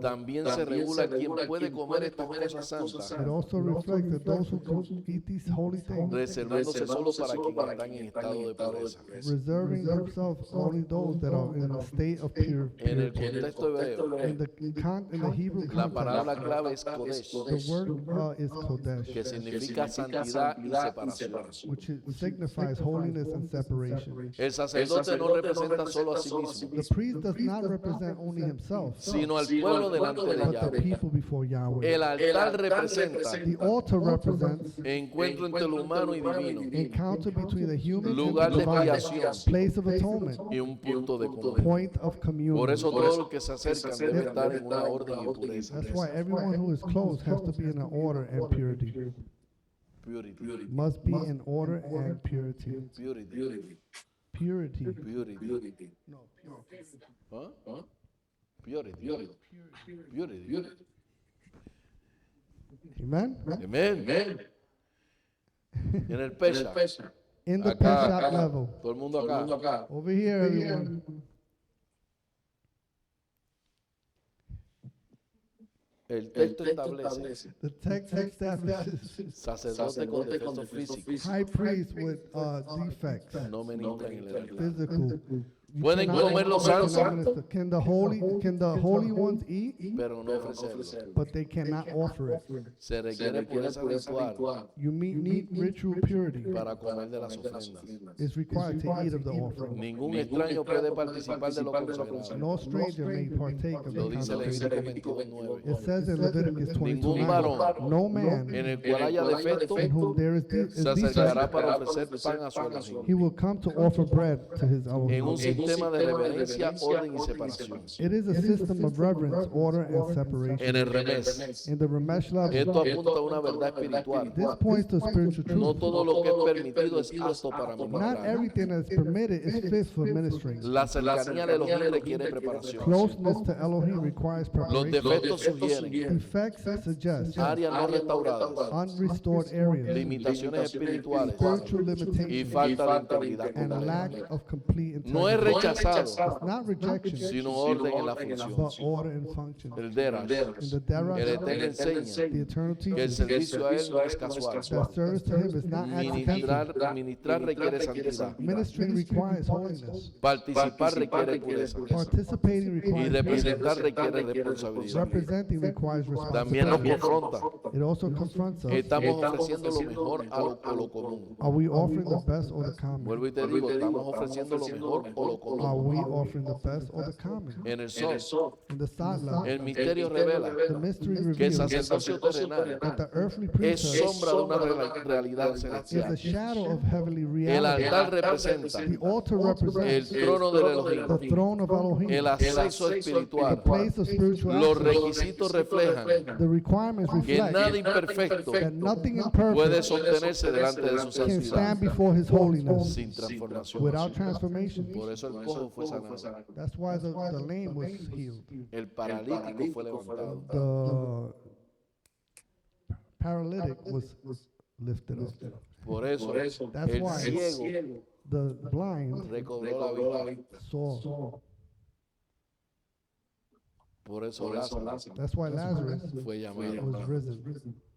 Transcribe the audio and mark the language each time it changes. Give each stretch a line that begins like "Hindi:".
Spanish: También se regula quién puede comer estas cosas santas,
English: It also reflects that those who eat these holy things,
Spanish: reservándose solo para quienes están en estado de pureza.
English: reserving themselves only those that are in a state of pure
Spanish: En el
English: purity.
Spanish: contexto hebreo,
English: In the Hebrew
Spanish: la
English: context,
Spanish: palabra clave es Kodesh,
English: the word is Kodesh,
Spanish: que significa santidad y separación.
English: which signifies holiness and separation.
Spanish: El sacerdote no representa solo a sí mismo,
English: The priest does not represent only himself,
Spanish: sino al pueblo delante de
English: but the
Spanish: Yahweh.
English: people before Yahweh.
Spanish: El altar representa
English: The altar represents
Spanish: encuentro entre lo humano y divino
English: encounter between the human and
Spanish: Lugar
English: the
Spanish: de
English: divine,
Spanish: expiación.
English: place of atonement,
Spanish: y un punto de comunión.
English: point of communion.
Spanish: Por eso todos los que se acercan deben estar en una orden y pureza.
English: That's why everyone who is close has to be in an order and purity. Purity. Must be in order and purity. Purity. Purity. Purity. No, purity. ¿Ah? Purity. Purity. Amen?
Spanish: Amén. Y en el Pesha,
English: In the
Spanish: acá,
English: Pesach level.
Spanish: todo el mundo acá.
English: Over here, everyone.
Spanish: El texto establece
English: The text establishes
Spanish: sacerdote con defectos físicos
English: high priest with defects,
Spanish: no ministran en el altar.
English: physical. You
Spanish: Pueden
English: cannot-
Spanish: comer los
English: you cannot
Spanish: santos,
English: minister. Can the holy ones eat?
Spanish: pero no ofrecerlo.
English: But they cannot offer it.
Spanish: Se requiere pureza ritual
English: You need ritual purity.
Spanish: para comer de las ofrendas.
English: It's required to eat of the offering.
Spanish: Ningún extraño puede participar de lo consagrado.
English: No stranger may partake of
Spanish: Lo
English: the
Spanish: dice
English: consecration.
Spanish: Levítico 22:9.
English: It says in Leviticus
Spanish: Ningún
English: 22:9,
Spanish: varón
English: no man
Spanish: en el cual haya defecto
English: in whom there is
Spanish: se
English: defect,
Spanish: acercará para ofrecer pan a su Elohim.
English: he will come to offer bread to his
Spanish: En
English: Elohim.
Spanish: un sistema de reverencia, orden y separación.
English: It is a system of reverence, order, and separation.
Spanish: En el revés,
English: In the Ramesh level,
Spanish: esto apunta a una verdad espiritual.
English: this points to spiritual
Spanish: No
English: truth.
Spanish: todo lo que es permitido es apto para
English: Not
Spanish: ministrar.
English: everything that is permitted is fit for ministering.
Spanish: La cercanía de Elohim requiere preparación.
English: Closeness to Elohim requires
Spanish: Los
English: preparation.
Spanish: defectos sugieren
English: Defects suggest
Spanish: áreas no restauradas,
English: unrestored areas,
Spanish: limitaciones espirituales
English: spiritual
Spanish: y
English: limitations,
Spanish: falta de integridad
English: and
Spanish: completa.
English: lack of complete
Spanish: No es
English: integrity.
Spanish: rechazado,
English: It's not rejection,
Spanish: sino orden en la
English: but
Spanish: función.
English: order and function.
Spanish: El Derash.
English: In the
Spanish: El
English: Derash,
Spanish: Eterno enseña
English: the Eternal
Spanish: que el
English: teaches
Spanish: servicio a Él no es casual.
English: that service to Him is not accidental.
Spanish: Ministrar requiere santidad.
English: Ministry requires holiness.
Spanish: Participar requiere pureza.
English: Participating
Spanish: Y
English: requires
Spanish: representar
English: purity.
Spanish: requiere responsabilidad.
English: Representing requires
Spanish: También nos
English: responsibility.
Spanish: confronta.
English: It also confronts us.
Spanish: Estamos ofreciendo lo mejor a lo común.
English: Are we offering the best or the common?
Spanish: Vuelvo y te digo, estamos ofreciendo lo mejor o lo
English: Are
Spanish: común.
English: we offering the best or the common?
Spanish: En el sol,
English: In the Satla,
Spanish: el misterio revela
English: the mystery
Spanish: que el
English: reveals
Spanish: sacerdocio terrenal
English: that the earthly
Spanish: es
English: priesthood
Spanish: sombra de una realidad
English: is a
Spanish: celestial.
English: shadow of heavenly
Spanish: El
English: reality.
Spanish: altar representa
English: The altar
Spanish: el
English: represents
Spanish: trono del Elohim,
English: the throne of Elohim,
Spanish: el acceso
English: the
Spanish: espiritual.
English: place of spiritual
Spanish: Los
English: access.
Spanish: requisitos reflejan
English: The requirements
Spanish: que
English: reflect
Spanish: nada imperfecto
English: that nothing
Spanish: puede
English: imperfect
Spanish: sostenerse delante de su
English: can
Spanish: santidad
English: stand before His holiness
Spanish: sin transformación.
English: without transformation.
Spanish: Por eso el cojo fue sanado,
English: That's why the lame was healed.
Spanish: el paralítico fue levantado,
English: The paralytic was lifted up.
Spanish: por eso
English: That's
Spanish: el
English: why
Spanish: ciego
English: the blind
Spanish: recobró la vista,
English: saw.
Spanish: por eso Lázaro
English: That's why Lazarus
Spanish: fue llamado.
English: was risen.